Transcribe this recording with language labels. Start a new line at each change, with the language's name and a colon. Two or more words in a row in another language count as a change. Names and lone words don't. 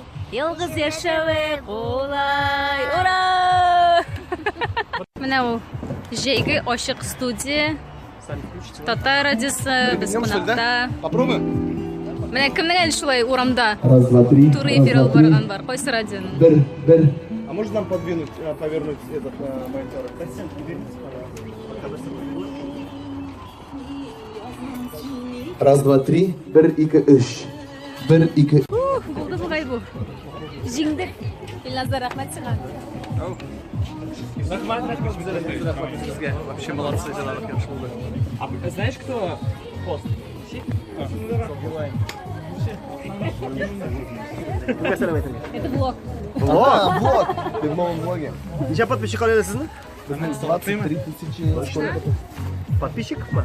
Tatar: Ялгыз яшәүе кулай. Ура! Менә ул җәйге ачык студия. Татар радиосы, без кунакта.
Russian: Попробуй.
Tatar: Менә кемнән шулай урамда? Тур эфир алып барган бар. Кайсы радионың? Бер.
Russian: А можно нам повернуть этот монитор? Раз, два, три.
Tatar: Бер, ике, үч. Бер, ике. Булды бугай бу. Җиңдек. Илназар, рәхмәт сиңа. Рахмат безгә.
Russian: Вообще молодцы,
Tatar: җырлар яхшы булды.
Russian: А знаешь, кто хост? Это блог. Влог. Ты в новом влоге. Ничего подписчиков нет, sizning? 23 тысячи. Подписчиков?